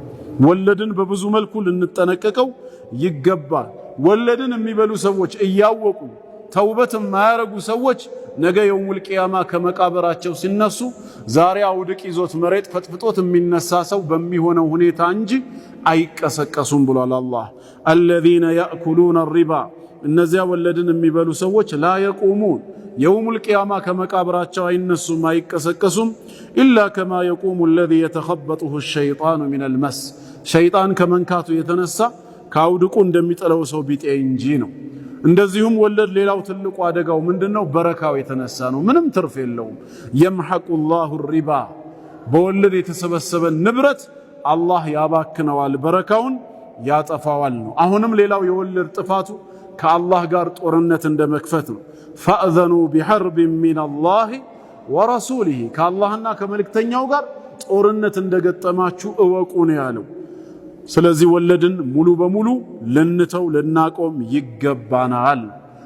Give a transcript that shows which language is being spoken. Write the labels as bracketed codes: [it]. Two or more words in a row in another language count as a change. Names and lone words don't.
[am] ወለድን በብዙ መልኩ ልንጠነቀቀው ይገባል ወለድን የሚበሉ ሰዎች እያወቁ ተውበት የማያረጉ ሰዎች ነገ [ar] يوم القيامة [am] ከመቃብራቸው ሲነሱ ዛሬ አውድቅ ይዞት መሬት ፈጥፍጦት የሚነሳ ሰው በሚሆነው ሁኔታ እንጂ አይቀሰቀሱም ብሏል አላህ [ar] الذين يأكلون الربا [am] እነዚያ ወለድን የሚበሉ ሰዎች [ar] لا يقومون يوم القيامة [am] ከመቃብራቸው አይነሱም አይቀሰቀሱም [ar] إلا كما يقوم الذي يتخبطه الشيطان من المس [am] ሸይጣን ከመንካቱ የተነሳ ካውድቁ እንደሚጠለው ሰው ቢጤ እንጂ ነው እንደዚሁም ወለድ ሌላው ትልቁ አደጋው ምንድነው በረካው የተነሳ ነው ምንም ትርፍ የለውም [ar] يمحق الله الربا [am] በወለድ የተሰበሰበ ንብረት አላህ ያባክነዋል በረካውን ያጠፋዋል ነው አሁንም ሌላው የወለድ ጥፋቱ ከአላህ ጋር ጦርነት እንደመክፈት ነው [ar] فأذنوا بحرب من الله ورسوله [am] ከአላህና ከመልእክተኛው ጋር ጦርነት እንደገጠማችሁ እወቁ ነው ያለው ስለዚህ ወለድን ሙሉ በሙሉ ልንተው ልናቆም ይገባናል